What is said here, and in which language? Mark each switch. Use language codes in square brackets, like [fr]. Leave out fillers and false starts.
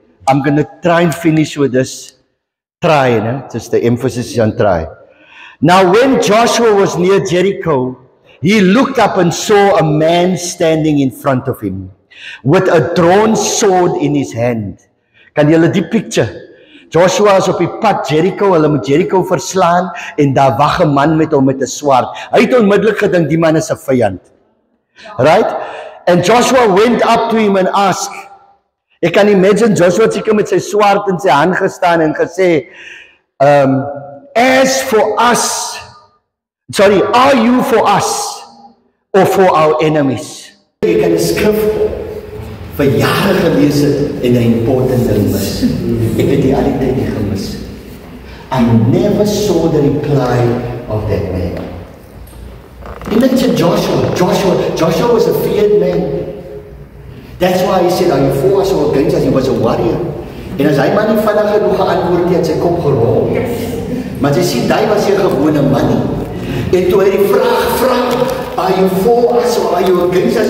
[en] I'm going to try and finish with this. Try, no? Just the emphasis is on try. Now when Joshua was near Jericho, he looked up and saw a man standing in front of him with a drawn sword in his hand. [af] Kan julle die picture? Joshua is op die pad Jericho, hulle moet Jericho verslaan en daar wag 'n man met hom met 'n swaard. Hy het onmiddellik gedink die man is 'n vyand. [en] Right? And Joshua went up to him and asked. [af] Ek kan imagine Joshua het seker met sy swaard in sy hand gestaan en gesê, [en] as for us, sorry, are you for us or for our enemies? [af] Jy kan die skrif vir jare gelees het en 'n important ding mis. Ek het die al die tyd nie gemis. [en] I never saw the reply of that man. He mentioned Joshua was a feared man. That's why he said, are you for us or against us? He was a warrior. [af] En as hy maar nie vinnig genoeg geantwoord het, sy kop gerol. Maar jy sien, hy was 'n gewone man nie. En toe hy die vraag vra, [en] are you for us or are you against us?